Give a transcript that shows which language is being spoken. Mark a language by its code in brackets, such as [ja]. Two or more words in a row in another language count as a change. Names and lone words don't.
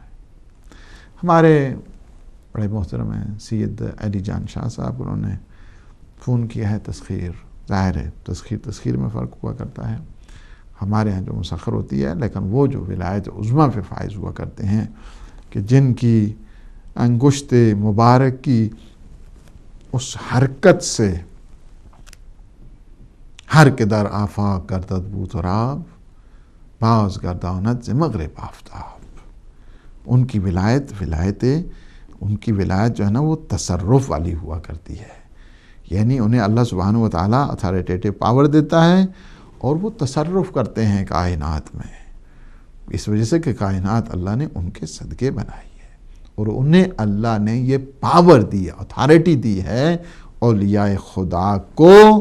[ur] ہمارے بڑے محترم ہیں سید علی جان شاہ صاحب، انہوں نے فون کیا ہے تسخیر، ظاہر ہے تسخیر میں فرق ہوا کرتا ہے، ہمارے ہاں جو مسخر ہوتی ہے، لیکن وہ جو ولایت عظمیٰ پہ فائز ہوا کرتے ہیں کہ جن کی انگشت مبارک کی اس حرکت سے [fa] ہر کے در آفاق گردد بود و راب، باز گرداند ز مغرب آفتاب۔ [ur] ان کی ولایت جو ہے نا وہ تصرف والی ہوا کرتی ہے، یعنی انہیں اللہ سبحانہ وتعالیٰ [en] authoritative power [ur] دیتا ہے اور وہ تصرف کرتے ہیں کائنات میں، اس وجہ سے کہ کائنات اللہ نے ان کے صدقے بنائی ہے، اور انہیں اللہ نے یہ پاور دی ہے، اتھارٹی دی ہے اولیاء خدا کو۔